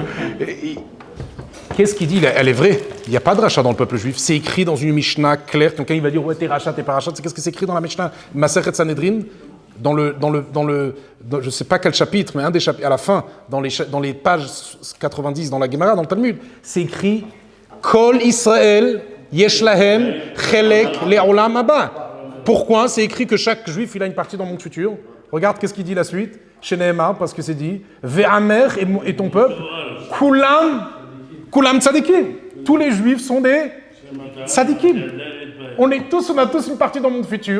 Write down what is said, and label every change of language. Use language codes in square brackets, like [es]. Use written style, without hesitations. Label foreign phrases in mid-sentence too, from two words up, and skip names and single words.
[fr] Qu'est-ce qu'il dit? Elle est vraie. Il n'y a pas de rachat dans le peuple juif. C'est écrit dans une Mishnah claire. Quelqu'un il va dire, ouais, t'es rachat, t'es pas rachat. Qu'est-ce que c'est écrit dans la Mishnah? Masechet Sanhedrin, dans je ne sais pas quel chapitre, mais un des chapitres, à la fin, dans les pages 90, dans la Gemara, dans le Talmud, c'est écrit [he] כל ישראל יש להם חלק לעולם הבא. [fr] Pourquoi? C'est écrit que chaque juif, il a une partie dans le monde futur. Regarde qu'est-ce qu'il dit la suite. Chez Nehemar, parce que c'est dit Ve'amer et ton peuple, [he] כולם צדיקים. [fr] Tous les juifs sont des tzadikim. On a tous une partie dans le monde futur.